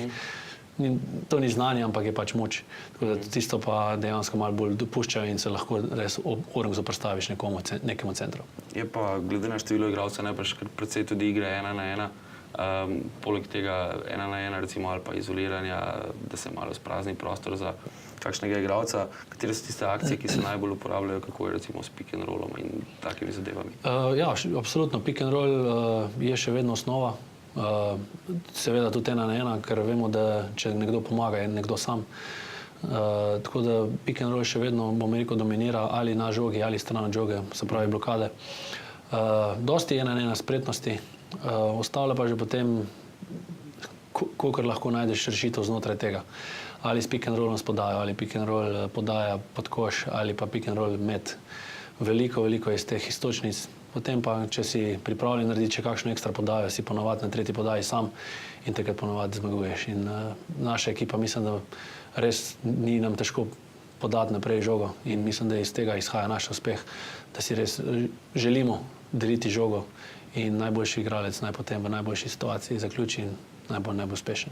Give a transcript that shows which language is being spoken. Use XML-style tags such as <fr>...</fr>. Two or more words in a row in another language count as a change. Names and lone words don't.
<sl>To ni znanje, ampak je pač moč. Tako da tisto pa dejansko malo bolj dopuščajo in se lahko res orang zoprstaviš nekemu centru. Je pa glede na število igralcev najbrž precej tudi igre 1 na 1. Poleg tega 1 na 1 recimo ali pa izoliranja, da se malo sprazni prostor za kakšnega igralca. Katere so tiste akcije, ki se najbolj uporabljajo, kako je recimo s</sl> <en>pick and rollom</en> <sl>in takimi zadevami? Ja, absolutno.</sl> <en>Pick and roll</en> <sl>je še vedno osnova. Seveda tudi 1 na 1, ker vemo, da če nekdo pomaga, je nekdo sam. Tako da</sl> <en>pick and roll</en> <sl>še vedno, bom rekel, dominira ali na žogi ali stran od žoge, se pravi blokade. Dosti 1 na 1 spretnosti, ostalo pa že potem, kolikor lahko najdeš rešitev znotraj tega. Ali s</sl> <en>pick and rollom</en> <sl>spodajo, ali</sl> <en>pick and roll</en> <sl>podaja pod koš, ali pa</sl> <en>pick and roll</en> <sl>met. Veliko iz teh iztočnic. Potem pa, če si pripravljen narediti še kakšno ekstra podajo, si ponovadi na tretji podaji sam in takrat ponovadi zmaguješ. In naša ekipa, mislim, da res ni nam težko podati naprej žogo in mislim, da iz tega izhaja naš uspeh, da si res želimo deliti žogo in najboljši igralec naj potem v najboljši situaciji zaključi in najbolj uspešen.</sl>